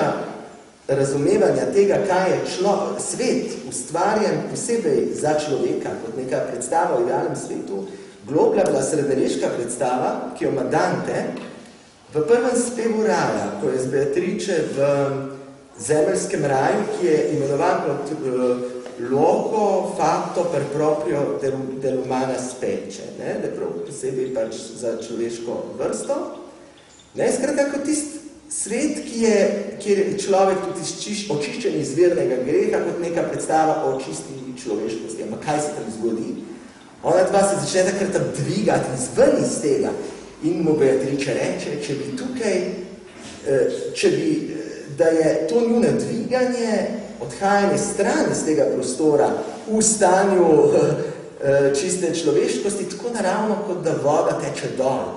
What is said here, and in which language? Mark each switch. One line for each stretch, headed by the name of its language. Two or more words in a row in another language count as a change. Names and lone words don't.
Slovenian: razumevanja tega, kaj je svet ustvarjen posebej za človeka, kot neka predstava o idealnem svetu, globlja bila srednjeveška predstava, ki jo ima Dante, v prvem spevu raja, ko je z Beatrice v zemeljskem raju, ki je imenovan kot
Italian: loco fatto per proprio dell'umana specie,
Slovenian: ne? Da prav posebej pač za človeško vrsto. Ne? Skratka, kot tisti svet, kjer je človek tudi očiščen iz vernega greha, kot neka predstava o čisti človeškosti. Ampak kaj se tam zgodi? Ona dva se začne takrat tam dvigati izven iz tega in mu Beatrice reče, da je to njune dviganje, odhajanje stran iz tega prostora v stanju čiste človeškosti, tako naravno, kot da voda teče dol.